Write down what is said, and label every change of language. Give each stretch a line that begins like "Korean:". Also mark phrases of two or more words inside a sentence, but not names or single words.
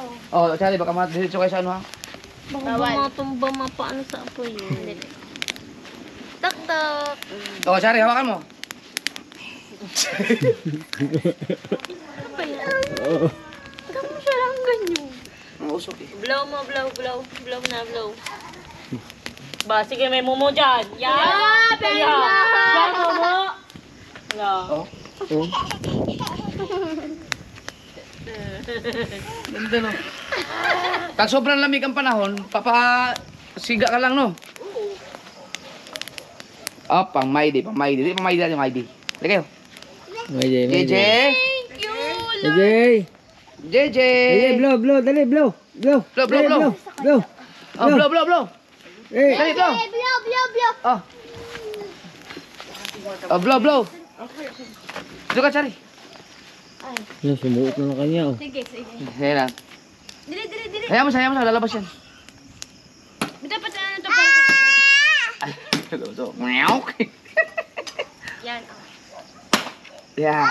Filipino: Oh, Charlie, baka madiretso kayo sa ano ha? Baka matumba mapaano sa apoy. Tak-tak. Oh, Charlie, hawakan mo. Kamu siya lang ganyan. Ang usok eh. Blow mo, blow. Blow na, blow. Ba, sige, may mumo dyan. Yan! Yan, mumo! Yan. Oh. Oh. Ganda no. Pag sobrang lamig ang panahon, papasiga ka lang no? Oh, pang Mayday. Di, pang Mayday natin, Mayday. Hindi kayo. JJ! JJ! Blow, dali, blow. Blow. Oh, blow. Hey. Dali, blow. Blow. Oh. Oh, blow. Dito ka, Chari. Sumuot na lang kanya. Oh. Sige, sige. Ayan na.
Cebuano: Dili.
Filipino: Hayaan mo siya, lalabas yan. Dapat ano to? Ay, ito. Meow. Yan. Yeah.